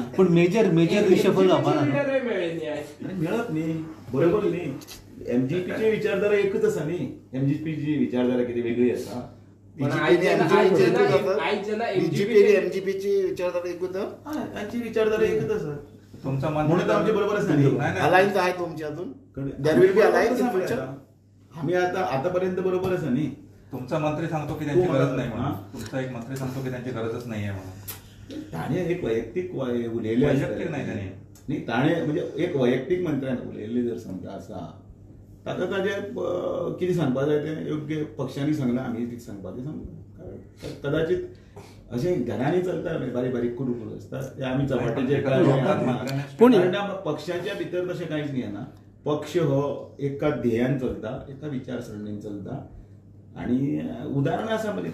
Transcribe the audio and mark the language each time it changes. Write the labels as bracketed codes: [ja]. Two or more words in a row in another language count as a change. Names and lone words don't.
[kok] पण [en] major reshuffle [kok] जावपा ना। लिडरय मेळ्ळे न्ही आयज। आनी मेळप न्ही, बरोबर न्ही। MGPची विचारधारा एकच आसा न्ही, MGPची विचारधारा कितें वेगळी आसा? पण आयज जेन्ना बीजेपी MGPची विचारधारा एकूच तांची विचारधारा एकच आसा। [mr] तुमचा म्हणून तर आमच्या बरोबरच नाही. नाही, नाही. अलायन्स आहे तुमची अजून [en] There will be alliance in future? [mr] आम्ही आतापर्यंत बरोबरच आहे नाही. तुमचा मंत्री सांगतो की त्यांची तू गरज मला- नाही म्हणून हा? तुमचा एक मंत्री सांगतो की त्यांची गरजच नाहीये म्हणून. [kok] ताणे एक वैयक्तिक उलयले [mr] वैयक्तिक नाही त्याने. [kok] नाही ताणे म्हणजे एक वैयक्तिक मंत्र्यान उलयले जर समजा असा ताका ताजे कितें सांगपा जाय तें योग्य पक्षांनी सांगलां आमी कितें सांगपाचें सांगलां. कदाचित अशें घरांनी चलता बारीक बारीक कुरू कुरू आसता ते आमी चपाटीचे पूण- पक्षाच्या भितर तशें कांयच न्ही ना. पक्ष हो एका ध्येयान चलता एका विचारसरणीन चलता आणि उदाहरण आसा म्हणजे